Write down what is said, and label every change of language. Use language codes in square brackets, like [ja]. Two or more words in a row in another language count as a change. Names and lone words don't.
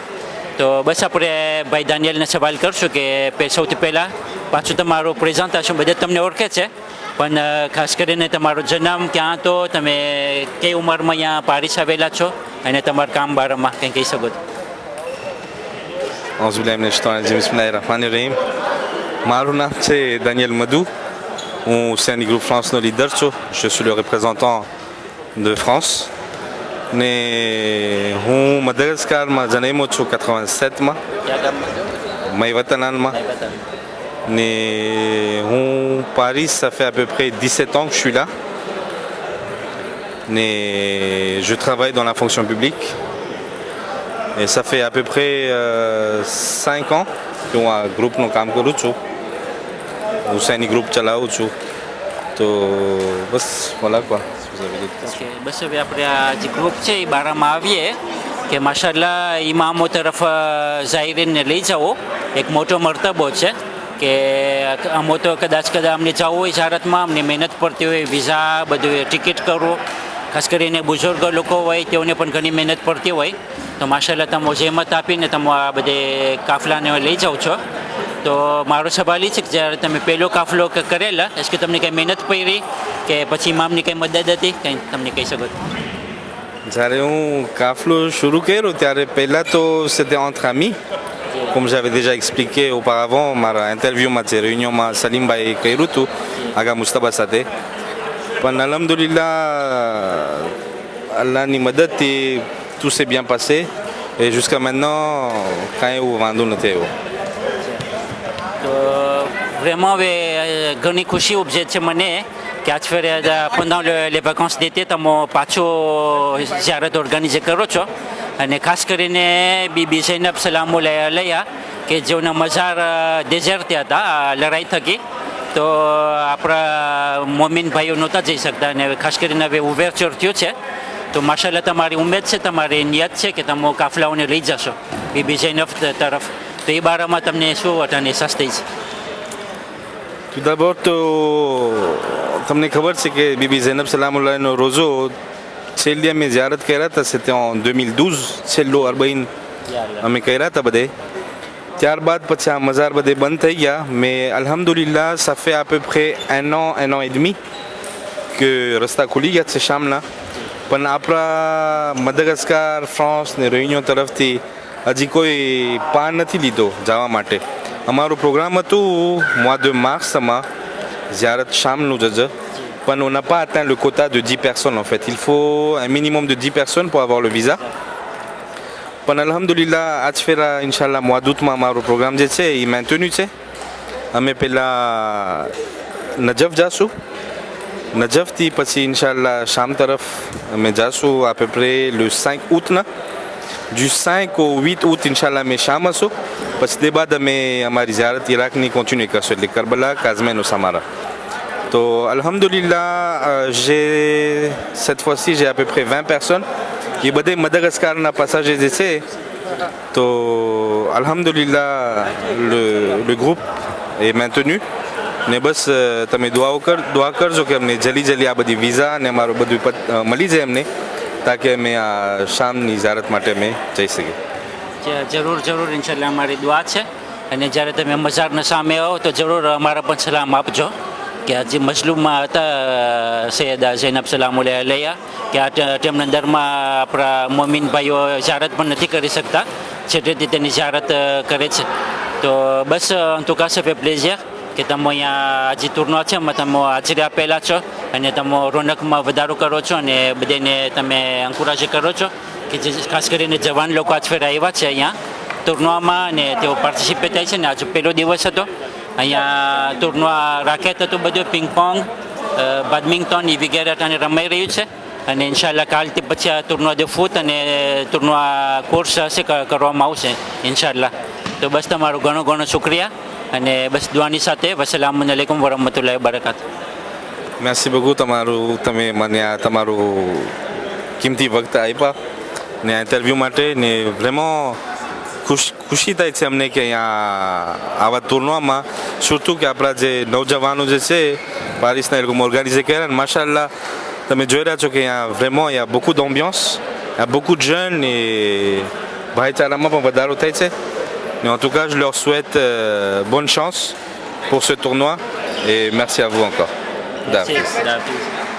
[gu] તો બસ આપણે ભાઈ દાનિયેલને સવાલ કરશું કે સૌથી પહેલાં પાછું તમારું પ્રેઝન્ટેશન બધા તમને ઓળખે છે, પણ ખાસ કરીને તમારો જન્મ ક્યાં હતો, તમે કઈ ઉંમરમાં અહીંયા પારિસ આવેલા છો અને તમારા કામ બારામાં કંઈ કહી શકો છો. [ar] أعوذ بالله من الشيطان الرجيم. بسم الله الرحمن الرحيم. [gu] મારું નામ છે દાનિયેલ મધુ. હું હુસેની ગ્રુપ ફ્રાન્સનો લીડર છું. [fr] Je suis le représentant de France. [gu] ને હું મદાગાસ્કારમાં જન્મ્યો છું 87માં મયવતનાનમાં. ને હું [fr] Paris, ça fait à peu près 17 ans que je suis là. Mais je travaille dans la fonction publique. Et ça fait à peu près 5 ans que [gu] હું આ ગ્રુપનું કામ કરું છું. હુસેની ગ્રુપ ચલાવું છું. તો બસ [fr] voilà quoi. [gu] ઓકે, બસ હવે આપણે આ જે ગ્રુપ છે એ બારામાં આવીએ કે માશાલ્લાહ ઇમામો તરફ ઝાહિરીને લઈ જાઓ એક મોટો મરતબો છે કે આમો તો કદાચ અમને જવું હોય ભારતમાં, અમને મહેનત પડતી હોય, વિઝા બધું ટિકિટ કરવું, ખાસ કરીને બુઝુર્ગ લોકો હોય તેઓને પણ ઘણી મહેનત પડતી હોય. તો માશાલ્લાહ તમે જહેમત આપીને તમે આ બધે કાફલાને લઈ જાઓ છો. તો મારો સવાલ એ છે કે જ્યારે તમે પહેલો કાફલો કરેલા, કે તમને કંઈ મહેનત પડી કે પછી ઇમામની કંઈ મદદ હતી, કંઈ તમને કહી શકો? જ્યારે હું કાફલો શરૂ કર્યો ત્યારે પહેલાં તો [fr] c'était entre amis. Comme j'avais déjà expliqué auparavant, [gu] મારા ઇન્ટરવ્યૂમાં જે રેયુનિયનમાં સલીમભાઈ કર્યું હતું આગા મુસ્તબા સાથે. પણ અલ્હમ્દુલિલ્લાહ અલ્લાહની મદદથી [fr] tout s'est bien passé et jusqu'à maintenant [gu] કાંઈ એવું વાંધો નથી આવ્યો. તો vraiment હવે ઘણી ખુશી ઉપજે છે મને કે આજ ફેરે [fr] pendant les vacances d'été [gu] તમે પાછો ઝિયારત ઓર્ગેનાઇઝ કરો છો અને ખાસ કરીને બીબી ઝૈનબ સલામુલ્લાહ અલૈહા કે જેઓના મઝાર ડેઝર્ટ થયા હતા લડાઈ થકી. તો આપણા મોમિન ભાઈઓ નહોતા જઈ શકતા અને ખાસ કરીને હવે ઉવેરચર થયો છે. તો માશાલ્લાહ તમારી ઉમેદ છે, તમારી નિયત છે કે તમે કાફલાઓને લઈ જશો બીબી ઝૈનબ તરફ. તો એ બારામાં તમને શું વટાની અહેસાસ થઈ છે? [fr] Tout d'abord [gu] તો તમને ખબર છે કે બીબી ઝૈનબ સલામુલ્લાહનો રોઝો છેલ્લી અમે ઝિયારત કર્યા હતા, [fr] c'était en 2012. [gu] છેલ્લો 40 અમે કર્યા હતા બધે. ત્યારબાદ પછી આ મઝાર બધે બંધ થઈ ગયા. [fr] mais alhamdulillah ça fait à peu près un an et demi que [gu] રસ્તા ખુલી ગયા છે શામના. પણ આપણા મદાગાસ્કાર, ફ્રાન્સ ને રેયુનિયન તરફથી હજી કોઈ પાર નથી લીધો જવા માટે. અમારું પ્રોગ્રામ હતું [fr] mois de marsમાં [gu] ઝિયારત શામનું જ, પણ [fr] on n'a pas atteint le quota de 10 personnes en fait. Il faut un minimum de 10 personnes pour avoir le visa. [gu] પણ અલ્હમ્દુલિલ્લાહ આજ ફેરા ઇન્શાલ્લાહ [fr] mois d'août [gu] માં અમારો પ્રોગ્રામ જે છે એ મેન્ટેન્યુ છે. અમે પહેલાં નજફ જાશું નજફથી પછી ઇન્શાલ્લાહ શામ તરફ અમે જાશું [fr] à peu près le 5 août [gu] ના [fr] du 5 au 8 août [gu] ઇન્શાલ્લાહ અમે શામ હશું પછી તે બાદ અમે અમારી ઝિયારત ઇરાકની કોન્ટિન્યુ કરશું એટલે કરબલા કાઝમેન ઓસામારા તો અલ્હમ્દુલિલ્લાહ [fr] cette fois-ci j'ai à peu près 20 personnes [gu] એ બધે મદાગાસ્કારના પાસાજે જે છે તો અલ્હમ્દુલિલ્લાહ [fr] le groupe est maintenu [gu] ને બસ તમે દુઆ કરજો કે અમને જલ્દી આ બધી વિઝા અને અમારું બધું મળી જાય અમને તાકે અમે આ શામની ઝિયારત માટે અમે જઈ શકીએ જરૂર ઇન્શાલ્લાહ અમારી દુઆ છે અને જ્યારે તમે મઝારના સામે આવો તો જરૂર અમારા પણ સલામ આપજો કે આજે મજલુમમાં હતા સૈયદા ઝૈનબ સલામુલ્લાહ અલૈહા કે આ તેમના દરમાં આપણા મોમિન ભાઈઓ ઝિયારત પણ નથી કરી શકતા છેટેથી તેની ઝિયારત કરે છે તો બસ [fr] en tout cas ça fait plaisir [gu] કે તમે અહીંયા આજે ટૂરનો છે એમાં તમે હાજરી આપેલા છો અને તમે રોનકમાં વધારો કરો છો અને બધાને તમે એન્કરેજ કરો છો કે જે ખાસ કરીને જવાન લોકો આજ ફેર આવ્યા છે અહીંયા ટૂર્નામાં અને તેઓ પાર્ટિસિપેટ થાય છે ને આજે પહેલો દિવસ હતો અહીંયા ટૂર્ના રાકેટ હતું બધું પિંગપોંગ બેડમિન્ટન એ વગેરે અને રમાઈ રહ્યું છે અને ઇન્શાલ્લાહ કાલથી પછી આ ટૂર્નો [fr] de foot [gu] અને ટૂર્નો કોર્સ હશે કરવામાં આવશે ઇન્શાલ્લાહ તો બસ તમારો ઘણો શુક્રિયા અને બસ દુઆની સાથે [ar] والسلام عليكم ورحمة الله وبركات [fr] merci beaucoup [gu] તમે મને આ તમારું કિંમતી વખત આપ્યા ને આ ઇન્ટરવ્યૂ માટે ને vraiment ખુશી થાય છે અમને કે અહીંયા આવા ટુર્નામાં surtout કે આપણા જે નવજવાનો જે છે પારિસના એ લોકો ઓર્ગેનાઇઝ કર્યા ને માશાઅલ્લાહ તમે જોઈ રહ્યા છો કે અહીંયા [fr] vraiment il y a beaucoup d'ambiance il y a beaucoup de jeunes et [gu] ભાઈચારામાં પણ વધારો થાય છે [fr] mais en tout cas je leur souhaite bonne chance pour ce tournoi et merci à vous encore. Merci.